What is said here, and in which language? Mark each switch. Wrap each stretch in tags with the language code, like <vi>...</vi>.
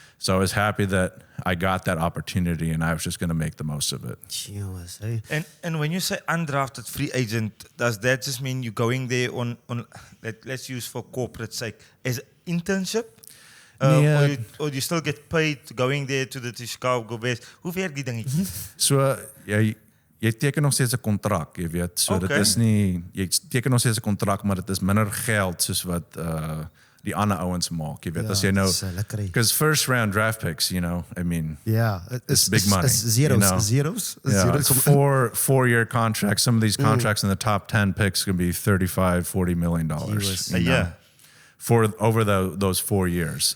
<en>So I was happy that I got that opportunity, and I was just going to make the most of it. Cheers, eh? And when you say undrafted free agent, does that just mean you're going there on let's use for corporate sake, as internship? Or you still get paid going there to the Chicago Bears?</en> <af>Hoe werk die dingetjie? So jy teken nog steeds 'n kontrak, jy weet. So dit is nie jy teken nog steeds 'n kontrak, maar dit is minder geld soos wat die ander ouens maak, jy weet. As jy nou,</af> <en>because first round draft picks, you know, I mean, it's big money. It's zeros, you know? zeros. Four-year contracts. Some of these contracts in the top 10 picks can be $35-40 million a year for over those 4 years.</en>